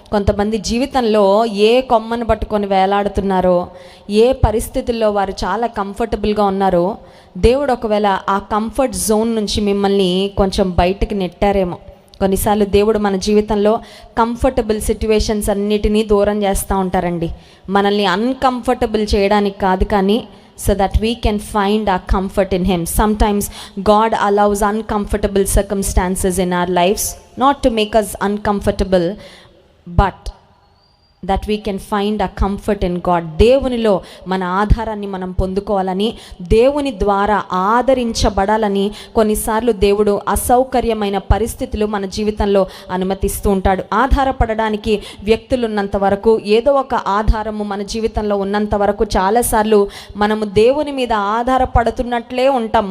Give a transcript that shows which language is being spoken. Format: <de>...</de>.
<te>కొంతమంది జీవితంలో ఏ కొమ్మను పట్టుకొని వేలాడుతున్నారో, ఏ పరిస్థితుల్లో వారు చాలా కంఫర్టబుల్గా ఉన్నారో, దేవుడు ఒకవేళ ఆ కంఫర్ట్ జోన్ నుంచి మిమ్మల్ని కొంచెం బయటకు నెట్టారేమో. కొన్నిసార్లు దేవుడు మన జీవితంలో కంఫర్టబుల్ సిట్యువేషన్స్ అన్నిటినీ దూరం చేస్తూ ఉంటారండి. మనల్ని అన్కంఫర్టబుల్ చేయడానికి కాదు, కానీ</te> <en>so that we can find our comfort in Him. Sometimes God allows uncomfortable circumstances in our lives, not to make us uncomfortable, but that we can find a comfort in God.</en> <te>దేవునిలో మన ఆధారాన్ని మనం పొందుకోవాలని, దేవుని ద్వారా ఆదరించబడాలని కొన్నిసార్లు దేవుడు అసౌకర్యమైన పరిస్థితులు మన జీవితంలో అనుమతిస్తూ ఉంటాడు. ఆధారపడడానికి వ్యక్తులు ఉన్నంత వరకు, ఏదో ఒక ఆధారము మన జీవితంలో ఉన్నంత వరకు చాలాసార్లు మనము దేవుని మీద ఆధారపడుతున్నట్లే ఉంటాం.</te>